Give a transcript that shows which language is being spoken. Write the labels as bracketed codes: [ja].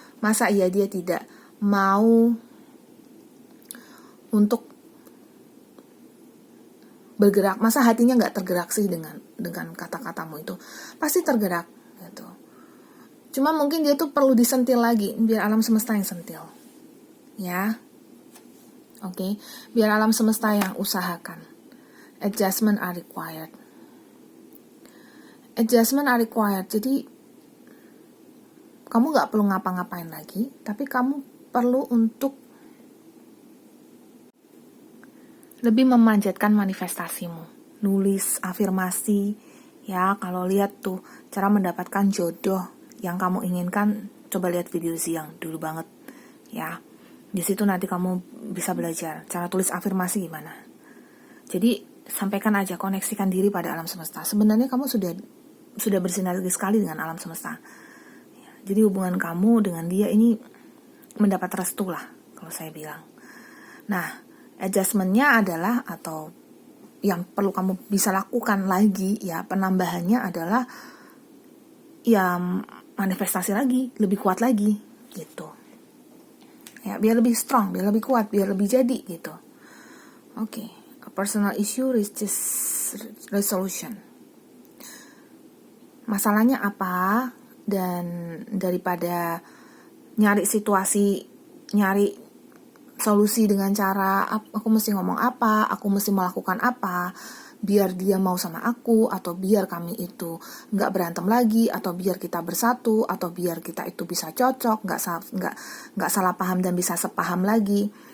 [id] Masa iya dia tidak mau untuk bergerak? Masa hatinya nggak tergerak sih dengan kata-katamu itu? Pasti tergerak gitu. Cuma mungkin dia tuh perlu disentil lagi, biar alam semesta yang sentil. Ya. Oke, biar alam semesta yang usahakan. [en] Adjustment are required. Adjustment are required. [id] Jadi kamu nggak perlu ngapa-ngapain lagi, tapi kamu perlu untuk lebih memanjatkan manifestasimu. Nulis afirmasi, ya. Kalau lihat tuh cara mendapatkan jodoh yang kamu inginkan, coba lihat video Ziang dulu banget, ya. Di situ nanti kamu bisa belajar cara tulis afirmasi gimana. Jadi sampaikan aja, koneksikan diri pada alam semesta. Sebenarnya kamu sudah bersinergi sekali dengan alam semesta. Jadi hubungan kamu dengan dia ini mendapat restu lah, kalau saya bilang. Nah, adjustment-nya adalah, atau yang perlu kamu bisa lakukan lagi, ya penambahannya adalah ya manifestasi lagi, lebih kuat lagi gitu. Ya, biar lebih strong, biar lebih kuat, biar lebih jadi gitu. Oke, [en] a personal issue reaches resolution. [id] Masalahnya apa? Dan daripada nyari solusi dengan cara aku mesti ngomong apa, aku mesti melakukan apa, biar dia mau sama aku, atau biar kami itu nggak berantem lagi, atau biar kita bersatu, atau biar kita itu bisa cocok, nggak salah paham dan bisa sepaham lagi.